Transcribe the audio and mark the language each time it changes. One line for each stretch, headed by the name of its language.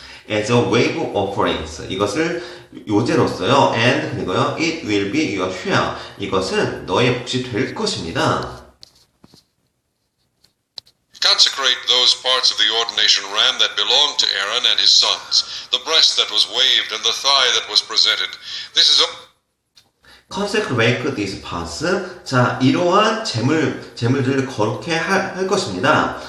English: As a wave offerings.
Korean: 이것을 요제로써요.
English: And
Korean: 그리고요,
English: it will be your share.
Korean: 이것은 너의 몫이 될 것입니다.
English: Consecrate those parts of the ordination ram that belonged to Aaron and his sons, the breast that was waved and the thigh that was presented. This is a consecrate these parts.
Korean: 자, 이러한 재물들을 거룩해 할 것입니다.